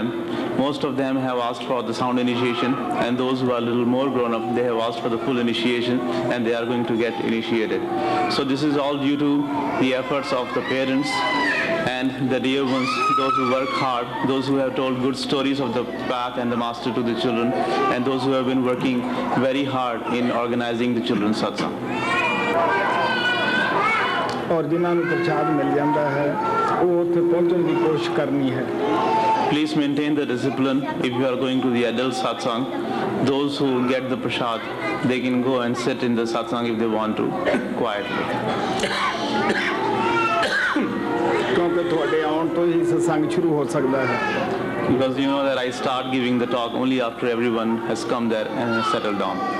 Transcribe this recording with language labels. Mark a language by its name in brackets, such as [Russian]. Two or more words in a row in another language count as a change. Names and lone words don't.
[English] Most of them have asked for the sound initiation, and those who are a little more grown up, they have asked for the full initiation, and they are going to get initiated. So this is all due to the efforts of the parents and the dear ones, those who work hard, those who have told good stories of the path and the master to the children, and those who have been working very hard in organizing the children's satsang. [Punjabi] ਔਰ ਜਿਨ੍ਹਾਂ ਨੂੰ ਪ੍ਰਸ਼ਾਦ ਮਿਲ ਜਾਂਦਾ ਹੈ ਉਹ ਉੱਥੇ ਪਹੁੰਚਣ ਦੀ ਕੋਸ਼ਿਸ਼ ਕਰਨੀ ਹੈ [English] Please maintain the discipline if you are going to the adult satsang. Those who get the prasad, they can go and sit in the satsang if they want to, quietly. [Punjabi] ਕਿਉਂਕਿ ਤੁਹਾਡੇ ਆਉਣ ਤੋਂ ਹੀ ਸਤਸੰਗ ਸ਼ੁਰੂ ਹੋ ਸਕਦਾ ਹੈ [English] Because you know that I start giving the talk only after everyone has come there and has settled down.